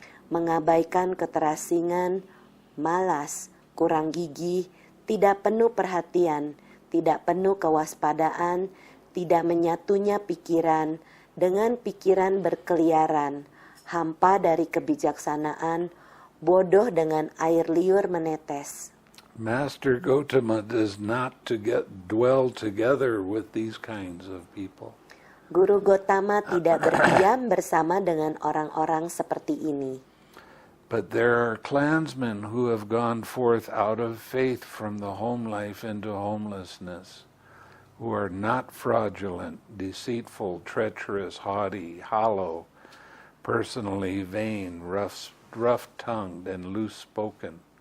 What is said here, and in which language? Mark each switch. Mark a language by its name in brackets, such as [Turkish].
[Indonesian] mengabaikan keterasingan, malas, kurang gigih, tidak penuh perhatian, tidak penuh kewaspadaan, tidak menyatunya pikiran, dengan pikiran berkeliaran, hampa dari kebijaksanaan, bodoh dengan air liur menetes. [English] Master Gautama does not dwell together with these kinds of people. [Indonesian] Guru Gotama tidak berdiam bersama dengan orang-orang seperti ini. [English] But there are clansmen who have gone forth out of faith from the home life into homelessness, who are not fraudulent, deceitful, treacherous, haughty, hollow, personally vain, rough-tongued, and loose-spoken,